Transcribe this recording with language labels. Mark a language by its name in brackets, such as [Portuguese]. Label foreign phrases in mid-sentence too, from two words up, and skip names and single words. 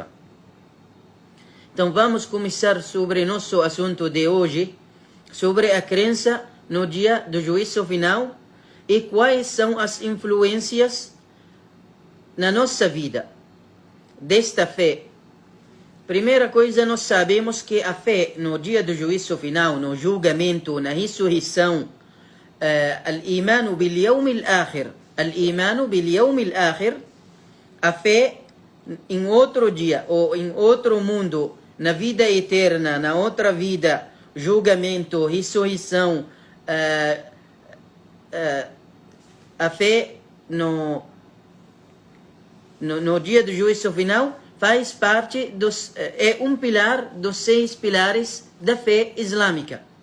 [Portuguese] Então vamos começar sobre nosso assunto de hoje, sobre a crença no dia do juízo final e quais são as influências na nossa vida desta fé. Primeira coisa, nós sabemos que a fé no dia do juízo final, no julgamento, na ressurreição, [Arabic] الإيمان باليوم الآخر, [Portuguese] a fé em outro dia ou em outro mundo, na vida eterna, na outra vida, julgamento, ressurreição, a fé no dia do juízo final faz parte é um pilar dos 6 pilares da fé islâmica.